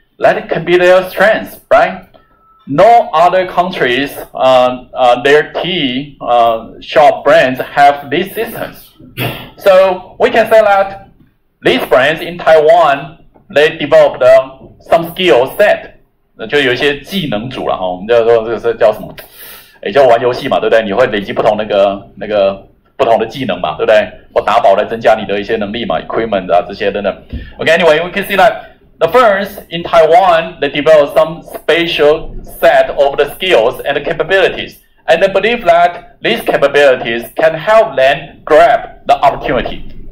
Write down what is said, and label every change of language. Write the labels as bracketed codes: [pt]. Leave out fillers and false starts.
[en] That can be their strength, right? No other countries, their tea shop brands have these systems. So we can say that these brands in Taiwan, they developed some skill set. [zh] 就有一些技能组了哈，我们叫做这个叫什么？也叫玩游戏嘛，对不对？你会累积不同不同的技能嘛，对不对？或打宝来增加你的一些能力嘛 ，equipment 啊这些等等。 [en] Okay, anyway, we can see that. The firms in Taiwan, they develop some special set of the skills and the capabilities, and they believe that these capabilities can help them grab the opportunity.